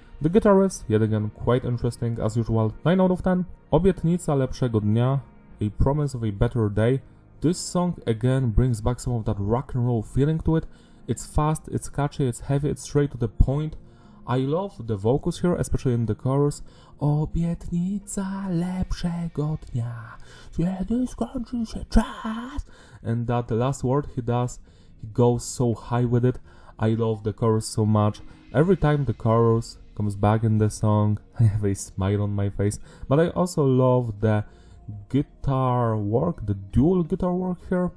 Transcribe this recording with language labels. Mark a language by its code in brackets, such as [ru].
[en] The guitar riffs, yet again, quite interesting as usual, 9 out of 10. Obietnica lepszego dnia, a promise of a better day. This song again brings back some of that rock and roll feeling to it. It's fast, it's catchy, it's heavy, it's straight to the point. I love the vocals here, especially in the chorus. [pl] Obietnica lepszego dnia, kiedy skończy się czas. [en] And that last word he does, he goes so high with it. I love the chorus so much. Every time the chorus comes back in the song, I have a smile on my face. But I also love the guitar work, the dual guitar work here.